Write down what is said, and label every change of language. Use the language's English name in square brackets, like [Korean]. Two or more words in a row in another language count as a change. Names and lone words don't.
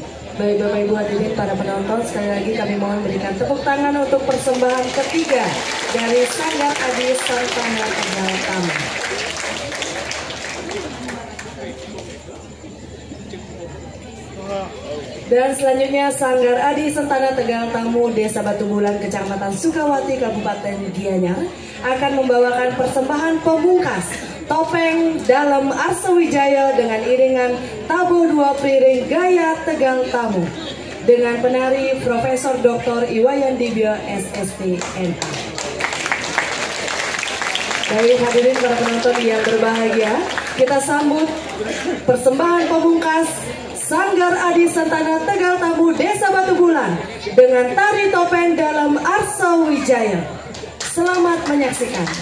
[Indonesian] Baik Bapak Ibu hadirin para penonton, sekali lagi kami mohon berikan tepuk tangan untuk persembahan ketiga dari Sanggar Adi Santana Tegal Tamu. Dan selanjutnya Sanggar Adi Santana Tegal Tamu Desa Batu Bulan, Kecamatan Sukawati, Kabupaten Gianyar akan membawakan persembahan pemungkas topeng dalam Arsa Wijaya dengan iringan Tabu Dua Piring Gaya Tegal Tamu dengan penari Profesor Dr. Iwayan Dibyo SST NA. Baik hadirin para penonton yang berbahagia, kita sambut persembahan pemungkas Sanggar Adi Santana Tegal Tamu Desa Batu Bulan dengan tari topeng dalam Arsa Wijaya. Selamat menyaksikan.